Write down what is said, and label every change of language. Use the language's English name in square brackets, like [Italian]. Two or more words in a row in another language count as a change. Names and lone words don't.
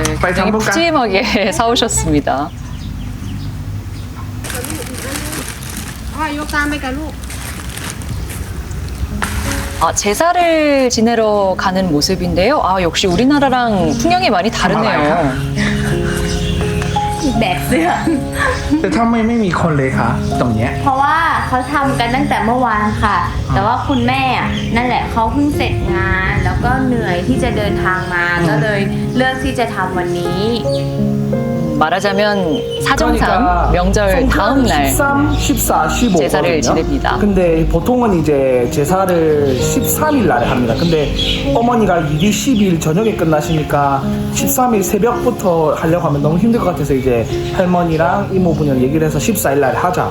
[Korean] 네, 굉장히 푸짐하게 사오셨습니다. 제사를 지내러 가는 모습인데요. 역시 우리나라랑 풍경이 많이 다르네요. [Thai] แบกเสื้อ แต่ทำไมไม่มีคนเลยคะตรงเนี้ย เพราะว่าเขาทำกันตั้งแต่เมื่อวานค่ะ แต่ว่าคุณแม่นั่นแหละเขาเพิ่งเสร็จงาน แล้วก็เหนื่อยที่จะเดินทางมา ก็เลยเลือกที่จะทำวันนี้ [Korean] 말하자면 사정상 명절 다음 날 13, 14, 15 제사를 지냅니다. 근데 보통은 이제 제사를 13일 날에 합니다. 근데 어머니가 일이 12일 저녁에 끝나시니까 13일 새벽부터 하려고 하면 너무 힘들 것 같아서 이제 할머니랑 이모분이랑 얘기를 해서 14일 날에 하자.